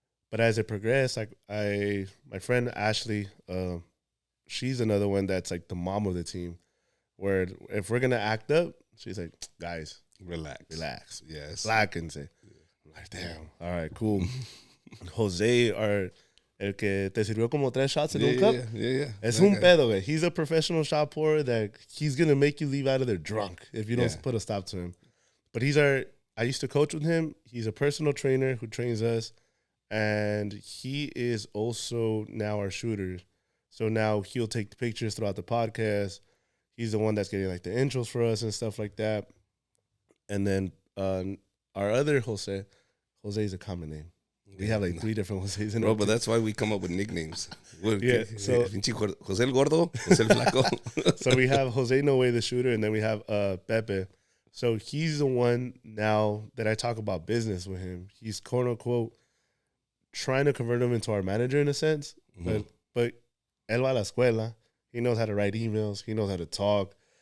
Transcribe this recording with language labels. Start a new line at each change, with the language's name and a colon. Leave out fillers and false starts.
English: But as it progressed, like my friend Ashley, she's another one that's like the mom of the team, where if we're going to act up, she's like, guys, relax. Yes. Slacken. I'm like, damn. All right, cool. Jose,
Spanish: El que te sirvió como 3 shots in un cup.
English: Yeah.
Spanish: Es un pedo, güey.
English: He's a professional shot pourer that he's going to make you leave out of there drunk if you don't put a stop to him. But I used to coach with him. He's a personal trainer who trains us. And he is also now our shooter. So now he'll take the pictures throughout the podcast. He's the one that's getting like the intros for us and stuff like that. And then our other Jose is a common name. We have like 3 different Jose's in Bro, but that's why we come up with nicknames. Yeah, so
Spanish: Jose el Gordo, Jose el Flaco.
English: So we have Jose No Way, the shooter, and then we have Pepe. So he's the one now that I talk about business with him. He's quote unquote trying to convert him into our manager in a sense. Mm-hmm. But
Spanish: él va a la escuela.
English: He knows how to write emails. He knows how to talk.